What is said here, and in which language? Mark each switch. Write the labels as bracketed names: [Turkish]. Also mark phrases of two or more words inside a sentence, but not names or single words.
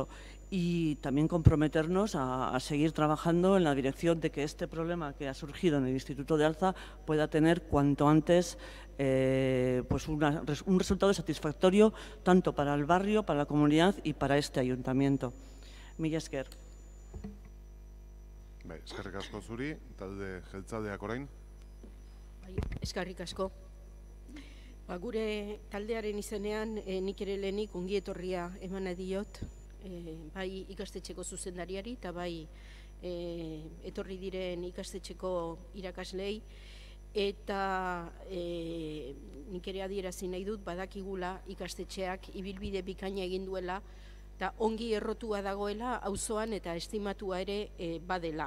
[Spanish] Y también comprometernos a seguir trabajando en la dirección de que este problema que ha surgido en el Instituto de Altza pueda tener cuanto antes un resultado satisfactorio tanto para el barrio, para la comunidad y para este ayuntamiento. [Basque] Mila esker. Eskerrik asko zuri, talde jeltzaleak orain. Eskerrik asko. Gure taldearen izenean nik ere lehenik ongi etorria eman diot. Bai ikastetxeko zuzendariari eta bai etorri diren ikastetxeko irakaslei, eta nik ere adierazi nahi dut badakigula ikastetxeak ibilbide bikaina egin duela eta ongi errotua dagoela auzoan eta estimatua ere badela.